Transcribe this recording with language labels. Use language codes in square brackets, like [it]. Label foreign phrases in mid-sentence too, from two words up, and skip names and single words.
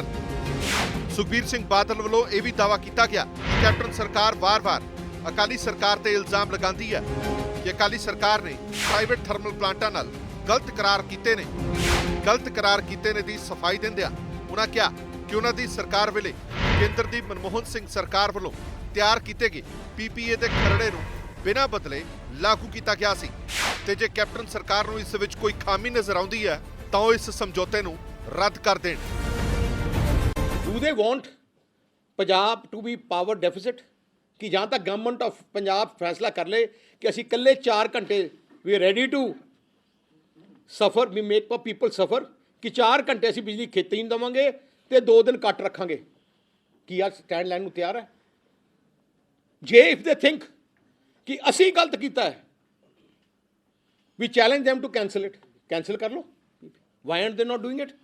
[pa] ਸੁਖਬੀਰ ਸਿੰਘ ਬਾਦਲ ਵੱਲੋਂ ਇਹ ਵੀ ਦਾਅਵਾ ਕੀਤਾ ਗਿਆ ਕਿ ਕੈਪਟਨ ਸਰਕਾਰ ਵਾਰ-ਵਾਰ ਅਕਾਲੀ ਸਰਕਾਰ ਤੇ ਇਲਜ਼ਾਮ ਲਗਾਉਂਦੀ ਹੈ ਕਿ ਅਕਾਲੀ ਸਰਕਾਰ ਨੇ ਪ੍ਰਾਈਵੇਟ ਥਰਮਲ ਪਲਾਂਟਾਂ ਨਾਲ ਗਲਤ ਕਰਾਰ ਕੀਤੇ ਨੇ ਦੀ ਸਫਾਈ ਦਿੰਦਿਆਂ ਉਹਨਾਂ ਕਿਹਾ ਕਿ ਉਹਨਾਂ ਦੀ ਸਰਕਾਰ ਵੇਲੇ ਕੇਂਦਰ ਦੀ ਮਨਮੋਹਨ ਸਿੰਘ ਸਰਕਾਰ ਵੱਲੋਂ ਤਿਆਰ ਕੀਤੇ ਗਏ ਪੀਪੀਏ ਦੇ ਖਰੜੇ ਨੂੰ ਬਿਨਾਂ ਬਦਲੇ ਲਾਗੂ ਕੀਤਾ ਗਿਆ ਸੀ ਤੇ ਜੇ ਕੈਪਟਨ ਸਰਕਾਰ ਨੂੰ ਇਸ ਵਿੱਚ ਕੋਈ ਖਾਮੀ ਨਜ਼ਰ ਆਉਂਦੀ ਹੈ ਤਾਂ ਉਹ ਇਸ ਸਮਝੌਤੇ ਨੂੰ ਰੱਦ ਕਰ ਦੇਣ। [en] Do they want Punjab to be power deficit? [hi] कि जहाँ तक गवर्नमेंट ऑफ पंजाब फैसला कर ले कि [pa] ਅਸੀਂ ਕੱਲੇ 4 ਘੰਟੇ [en] we are ready to suffer, we make people suffer [pa] कि 4 ਘੰਟੇ ਅਸੀਂ ਬਿਜਲੀ ਖੇਤੀ ਨਹੀਂ ਦੇਵਾਂਗੇ ਤੇ 2 ਦਿਨ ਕੱਟ ਰੱਖਾਂਗੇ ਕੀ ਆ ਸਟੈਂਡ ਲੈਣ ਨੂੰ ਤਿਆਰ ਹੈ? [en] ਜੇ if they think [pa] ਕਿ ਅਸੀਂ ਗਲਤ ਕੀਤਾ ਹੈ, [en] we challenge them to cancel it, cancel [pa] ਕਰ ਲਓ। [en] Why are they not doing it?